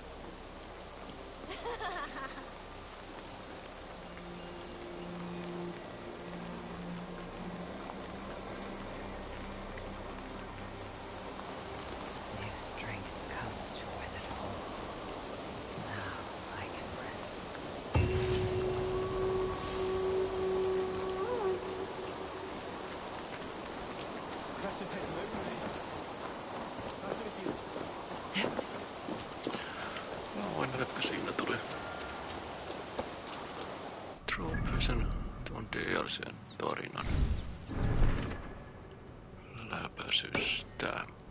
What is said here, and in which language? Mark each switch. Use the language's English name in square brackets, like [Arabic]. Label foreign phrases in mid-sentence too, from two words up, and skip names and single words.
[English] New strength comes to withered halls. Now I can rest. [Finnish] Vaikka siinä tuli Trophysen tuon DLCn tarinan läpäisystä.